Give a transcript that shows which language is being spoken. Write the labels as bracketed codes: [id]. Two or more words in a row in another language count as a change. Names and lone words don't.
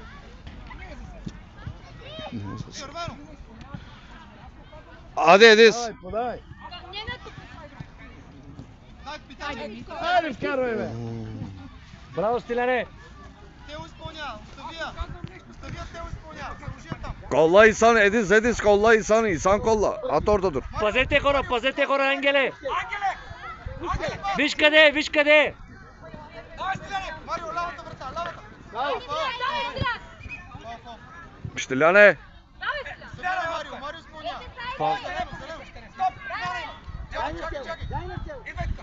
[bg] Червено! Аде, Едис. Давай, подай! Дай питай! Ари, вкарвай, бе! Браво, Стиляне! Те го изпълнява! Оставия! Те го изпълнява! Служи там! [tr] Kolla İhsan, Edis kolla İhsan kolla. At orada dur. [bg] Пазете хора, Ангеле! Ангеле! Виж къде! Давай, Стиляне! Марио, лявата врата! Штиляне. Стиляне, Марио изпълнява! Фал. Стоп! Чакай! Идвай тук!